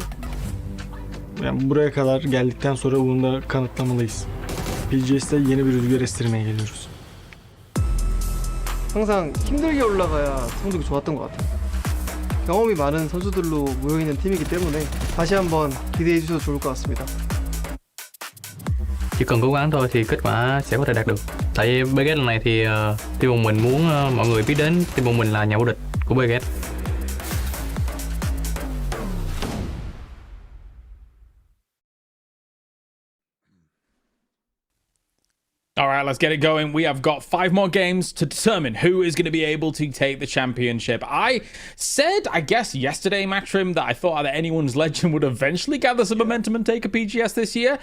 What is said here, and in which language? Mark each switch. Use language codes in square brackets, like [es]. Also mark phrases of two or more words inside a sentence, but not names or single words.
[tr] Yani buraya kadar geldikten sonra bunu da kanıtlamalıyız. PGS'te yeni bir rüzgar estirmeye geliyoruz. [ko] 항상 힘들게 올라가야 성적이 좋았던 것 같아요. 경험이 많은 선수들로 모여있는 팀이기 때문에 다시 한번 기대해 주셔도 좋을 것 같습니다. [vi] Chỉ cần cố gắng thôi thì kết quả sẽ có thể đạt được. Tại BGS lần này thì team bọn mình muốn mọi người biết đến team bọn mình là nhà vô địch của BGS. [en] All right, let's get it going. We have got 5 more games to determine who is going to be able to take the championship. I said, I guess, yesterday, Matrim, that I thought that anyone's legend would eventually gather some momentum and take a PGS this year.